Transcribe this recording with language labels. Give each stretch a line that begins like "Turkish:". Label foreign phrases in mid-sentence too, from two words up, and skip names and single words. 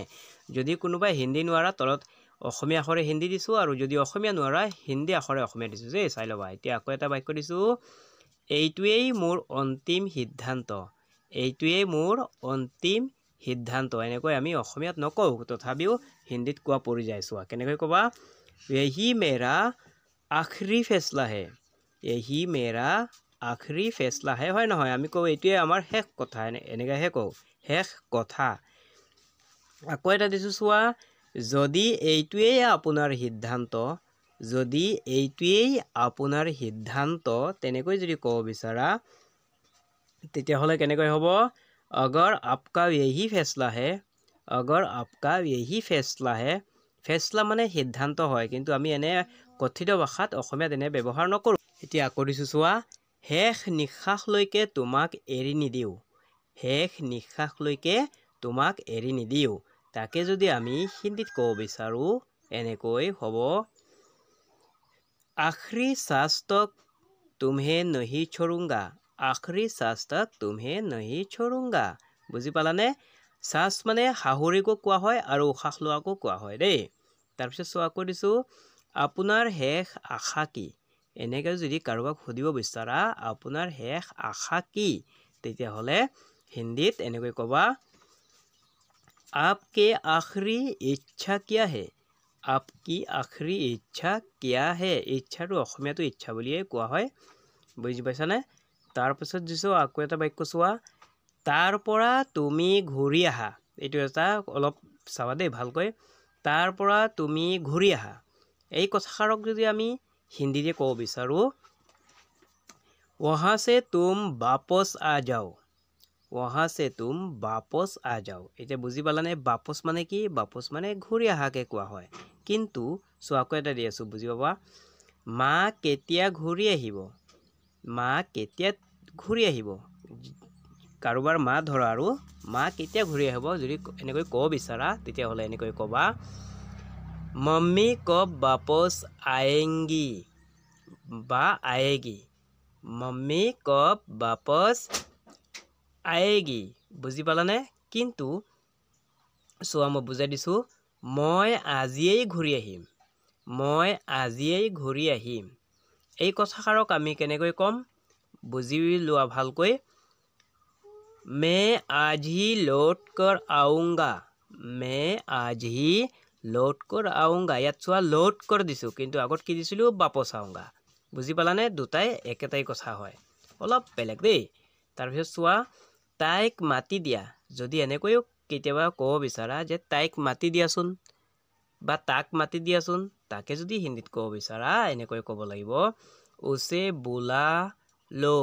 Assamese: যদি কোনোবাই হিন্দী নোৱাৰা, তলত অসমীয়া আখৰে হিন্দী দিছোঁ, আৰু যদি অসমীয়া নোৱাৰা হিন্দী আখৰে অসমীয়া দিছোঁ দেই, চাই ল'বা। এতিয়া আকৌ এটা বাক্য দিছোঁ, এইটোৱেই মোৰ অন্তিম সিদ্ধান্ত। এইটোৱেই মোৰ অন্তিম সিদ্ধান্ত। এনেকৈ আমি অসমীয়াত নকওঁ, তথাপিও হিন্দীত কোৱা পৰি যায়। চোৱা কেনেকৈ ক'বা,
Hindi: यही मेरा आखिरी फैसला है। यही मेरा आखिरी फैसला है।
Assamese: হয় নহয়? আমি কওঁ এইটোৱে আমাৰ শেষ কথা, এনেকৈহে কওঁ, শেষ কথা। আকৌ এটা দিছোঁ চোৱা, যদি এইটোৱেই আপোনাৰ সিদ্ধান্ত, যদি এইটোৱেই আপোনাৰ সিদ্ধান্ত, তেনেকৈ যদি ক'ব বিচাৰা তেতিয়াহ'লে কেনেকৈ হ'ব,
Hindi: अगर आपका यही फैसला है, अगर आपका यही फैसला है।
Assamese: ফেচলা মানে সিদ্ধান্ত হয়, কিন্তু আমি এনে কথিত ভাষাত অসমীয়াত এনে ব্যৱহাৰ নকৰোঁ। এতিয়া আকৌ দিছোঁ চোৱা, শেষ নিশ্বাসলৈকে তোমাক এৰি নিদিওঁ। শেষ নিশ্বাসলৈকে তোমাক এৰি নিদিওঁ। তাকে যদি আমি হিন্দীত ক'ব বিচাৰোঁ এনেকৈ হ'ব,
Hindi: आखिरी सांस तक तुम्हें नहीं छोड़ूंगा। आखिरी सांस तक तुम्हें नहीं छोड़ूंगा।
Assamese: বুজি পালানে? চাচ মানে শাহুৰিকো কোৱা হয় আৰু উশাহ লোৱাকো কোৱা হয় দেই। তাৰপিছত চোৱা, আকৌ দিছোঁ, আপোনাৰ শেষ আশা কি। এনেকৈ যদি কাৰোবাক সুধিব বিচাৰা আপোনাৰ শেষ আশা কি, তেতিয়াহ'লে হিন্দীত এনেকৈ ক'বা, आपके आखिरी इच्छा क्या है। आपकी आखिरी इच्छा क्या है। ইচ্ছাটো অসমীয়াটো ইচ্ছা বুলিয়ে কোৱা হয়। বুজি পাইছানে? তাৰপিছত দিছোঁ আকৌ এটা বাক্য চোৱা, তাৰ পৰা তুমি ঘূৰি আহা। এইটো এটা অলপ চাবা দেই ভালকৈ। তাৰ পৰা তুমি ঘূৰি আহা। এই কথাষাৰক যদি আমি হিন্দীতে ক'ব বিচাৰোঁ,
Hindi: वहाँ से तुम वापस आ जाओ। वहाँ से तुम वापस आ जाओ।
Assamese: এতিয়া বুজি পালানে?
Hindi: वापस
Assamese: মানে কি? वापस মানে ঘূৰি আহাকে কোৱা হয়। কিন্তু চোৱা, আকৌ এটা দি আছোঁ, বুজি পাবা, মা কেতিয়া ঘূৰি আহিব। মা কেতিয়া ঘূৰি আহিব। কাৰোবাৰ মা ধৰা আৰু মা কেতিয়া ঘূৰি আহিব যদি এনেকৈ ক'ব বিচাৰা তেতিয়াহ'লে এনেকৈ ক'বা,
Hindi: मम्मी कब वापस आएंगी বা आएगी। मम्मी कब वापस आएगी।
Assamese: বুজি পালানে? কিন্তু চোৱা, মই বুজাই দিছোঁ, মই আজিয়েই ঘূৰি আহিম। মই আজিয়েই ঘূৰি আহিম। এই কথাষাৰক আমি কেনেকৈ ক'ম বুজি লোৱা ভালকৈ,
Hindi: मैं आज ही लौट कर आऊँगा। मैं आज ही लौट कर आऊँगा।
Assamese: ইয়াত চোৱা,
Hindi: लौट कर
Assamese: দিছোঁ, কিন্তু আগত কি দিছিলোঁ,
Hindi: वापस आऊँगा।
Assamese: বুজি পালানে? দুটাই একেটাই কথা হয়, অলপ বেলেগ দেই। তাৰপিছত চোৱা, তাইক মাতি দিয়া। যদি এনেকৈও কেতিয়াবা ক'ব বিচাৰা যে তাইক মাতি দিয়াচোন বা তাক মাতি দিয়াচোন, তাকে যদি হিন্দীত ক'ব বিচাৰা এনেকৈ ক'ব লাগিব,
Hindi: उसे बुला लो।